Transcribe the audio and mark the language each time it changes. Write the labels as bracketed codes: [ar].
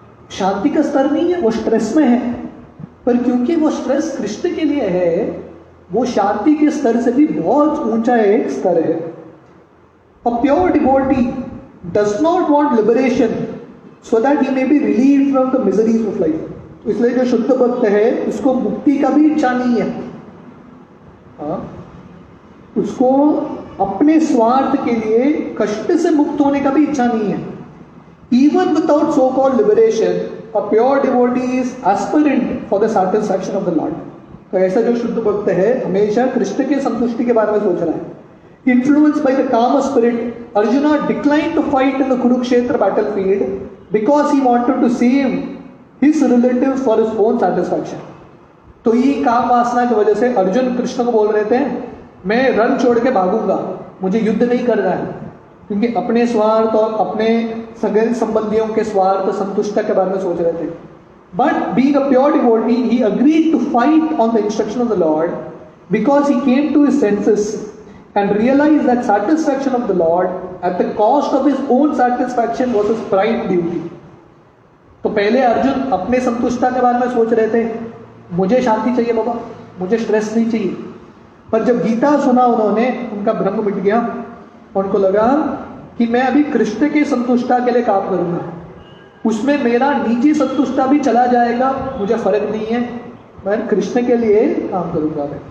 [hi] शांति का स्तर नहीं है, वो स्ट्रेस में है, पर क्योंकि वो स्ट्रेस कृष्ण के लिए है, वो शांति के स्तर से भी बहुत ऊंचा एक स्तर है। [en] A pure devotee does not want liberation so that he may be relieved from the miseries of life. [hi] तो इसलिए जो शुद्ध भक्त है उसको मुक्ति का भी इच्छा नहीं है, उसको अपने स्वार्थ के लिए कष्ट से मुक्त होने का भी इच्छा नहीं है। [en] Even without so-called liberation, a pure devotee is aspirant for the satisfaction of the Lord. [hi] तो ऐसा जो शुद्ध भक्त है हमेशा कृष्ण के संतुष्टि के बारे में सोच रहा है। [en] Influenced by the calm spirit, Arjuna declined to fight in the Kurukshetra battlefield because he wanted to save his relatives for his own satisfaction. [hi] तो ये काम वासना की वजह से अर्जुन कृष्ण को बोल रहे थे मैं रण छोड़ के भागूंगा, मुझे युद्ध नहीं करना है, क्योंकि अपने स्वार्थ और अपने सगे संबंधियों के स्वार्थ संतुष्टता के बारे में सोच रहे थे। [en] But being a pure devotee, he agreed to fight on the instruction of the Lord because he came to his senses and realized that satisfaction of the Lord at the cost of his own satisfaction was his prime duty. [hi] तो पहले अर्जुन अपने संतुष्टता के बारे में सोच रहे थे, मुझे शांति चाहिए बाबा, मुझे स्ट्रेस नहीं चाहिए। पर जब गीता सुना उन्होंने, उनका भ्रम मिट गया, उनको लगा कि मैं अभी कृष्ण के संतुष्टता के लिए काम करूंगा, उसमें मेरा निजी संतुष्टता भी चला जाएगा, मुझे फर्क नहीं है, मैं कृष्ण के लिए काम करूंगा।